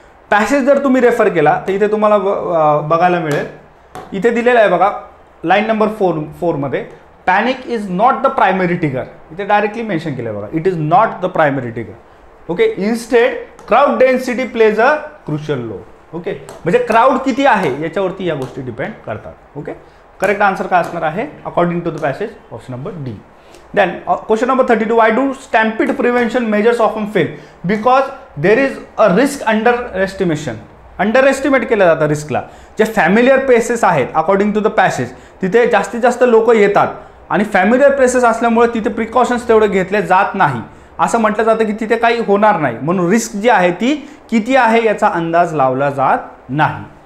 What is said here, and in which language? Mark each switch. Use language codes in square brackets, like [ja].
[mr] Passage जर तुम्ही refer केला तर इथे तुम्हाला बघायला मिळेल, इथे दिलेलं आहे बघा लाईन नंबर 4 मध्ये, [en] Panic is not the primary trigger. [mr] इथे डायरेक्टली मेन्शन केलं आहे बघा, [en] It is not the primary trigger. [mr] Okay. [en] Instead crowd density plays a crucial role. Okay. [mr] म्हणजे क्राऊड किती आहे याच्यावरती या गोष्टी डिपेंड करतात. ओके. [en] correct answer [mr] काय असणार आहे [en] According to the passage, option number D. Then question number 32, why do stampede prevention measures often fail? Because there is a risk underestimation. [mr] Underestimate केलं जातं रिस्कला. जे फॅमिलियर प्लेसेस आहेत अकॉर्डिंग टू द पॅसेज तिथे जास्तीत जास्त लोक येतात आणि फॅमिलियर प्लेसेस असल्यामुळे तिथे प्रिकॉशन्स तेवढे घेतले जात नाही. असं म्हटलं जातं की तिथे काही होणार नाही, म्हणून रिस्क जी आहे ती किती आहे याचा अंदाज लावला जात नाही.